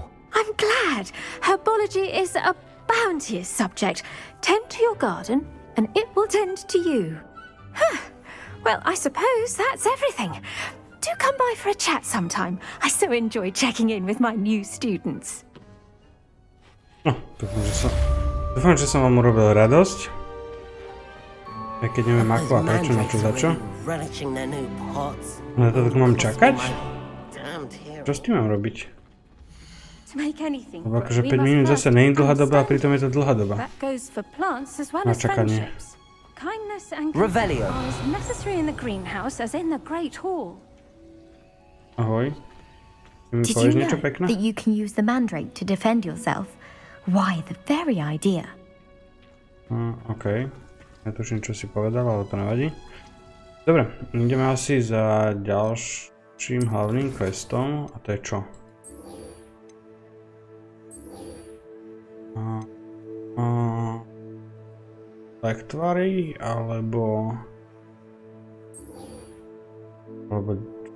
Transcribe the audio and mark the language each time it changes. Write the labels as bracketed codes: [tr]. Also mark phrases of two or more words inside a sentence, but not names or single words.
[en] I'm glad. Herbology is a bounteous subject. Tend to your garden, and it will tend to you. Huh. Well, I suppose that's everything. Do come by for a chat sometime. I so enjoy checking in with my new students. [sk] Dúfam, že som vám urobil radosť. Aj keď neviem ako a prečo, na čo, za čo. Na to tak mám čakať? Čo s tým mám robiť? Lebo akože 5 minút zase nie je dlhá doba a pritom je to dlhá doba. Na čakanie. [en] Kindness and Revelio. are as necessary in the greenhouse as in the great hall. [sk] Ahoj. Mi [en] Did [sk] povieš [en] you [sk] niečo [en] know [sk] pekné? [en] that you can use the mandrake to defend yourself? Why, the very idea. OK. [sk] Netuším, čo si povedal, ale to nevadí. Dobre, ideme asi za ďalším hlavným questom. A to je čo? Lektvary, alebo čo?